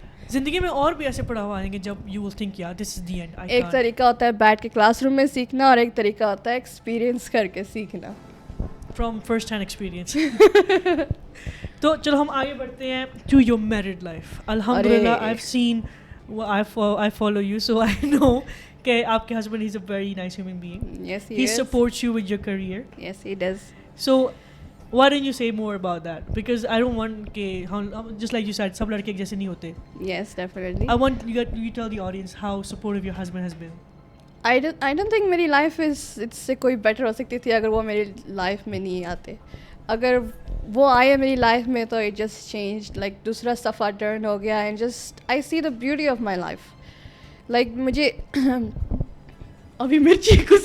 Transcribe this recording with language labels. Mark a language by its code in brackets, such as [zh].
[ur] زندگی میں اور بھی ایسے پڑاؤ آئیں گے جب [en] You will think یار this is the end. [ur] ایک طریقہ ہوتا ہے بیٹھ کے کلاس روم میں سیکھنا, اور ایک طریقہ ہوتا ہے ایکسپیرینس کر کے سیکھنا. [en] From first hand experience. [ur] تو چلو ہم آگے بڑھتے ہیں [en] To your married life. الحمدللہ I have seen, I follow you, so I know [ur] کہ آپ کے [en] husband is a very nice human being. Yes, he is. He supports you with your career. Yes, he does. So why don't you say more about that? Because I don't want [ur] کہ [en] just like you said [ur] سب لڑکے جیسے نہیں ہوتے. [en] Yes, definitely. I want you tell the audience how supportive your husband has been. I don't think [ur] میری life اس سے کوئی better ہو سکتی تھی اگر وہ میری لائف میں نہیں آتے. اگر وہ آئے میری لائف میں تو [en] it just change, [ur] لائک دوسرا صفحہ ٹرن ہو گیا, [en] And just I see the beauty of my life. [ur] Like مجھے ابھی مرچی